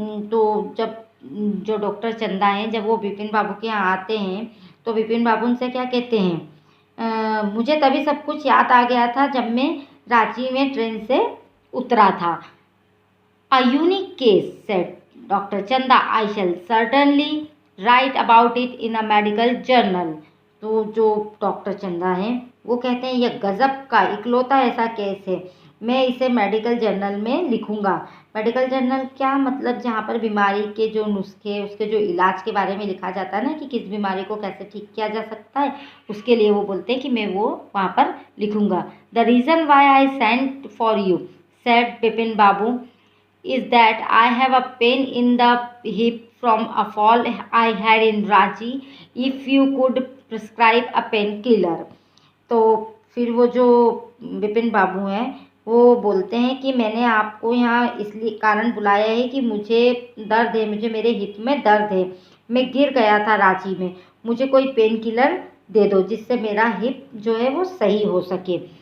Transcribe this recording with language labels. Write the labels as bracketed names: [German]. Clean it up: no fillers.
[Hindi] तो जब जो डॉक्टर चंदा हैं जब वो विपिन बाबू के यहाँ आते हैं तो विपिन बाबू उनसे क्या कहते हैं मुझे तभी सब कुछ याद आ गया था जब मैं रांची में ट्रेन से उतरा था। [English] A unique case, said Dr. Chanda. I shall certainly write about it in a medical journal. [Hindi] तो जो डॉक्टर चंदा हैं वो कहते हैं यह गजब का इकलौता ऐसा केस है, मैं इसे मेडिकल जर्नल में लिखूंगा। मेडिकल जर्नल क्या मतलब, जहाँ पर बीमारी के जो नुस्खे, उसके जो इलाज के बारे में लिखा जाता है ना कि किस बीमारी को कैसे ठीक किया जा सकता है, उसके लिए वो बोलते हैं कि मैं वो वहाँ पर लिखूंगा। [English] The reason why I sent for you, said Bipin Babu, is that I have a pain in the hip from a fall I had in Ranchi. If you could prescribe a painkiller. [Hindi] तो फिर वो जो विपिन बाबू हैं वो बोलते हैं कि मैंने आपको यहाँ इसलिए कारण बुलाया है कि मुझे दर्द है, मुझे मेरे हिप में दर्द है, मैं गिर गया था रांची में, मुझे कोई पेन किलर दे दो जिससे मेरा हिप जो है वो सही हो सके।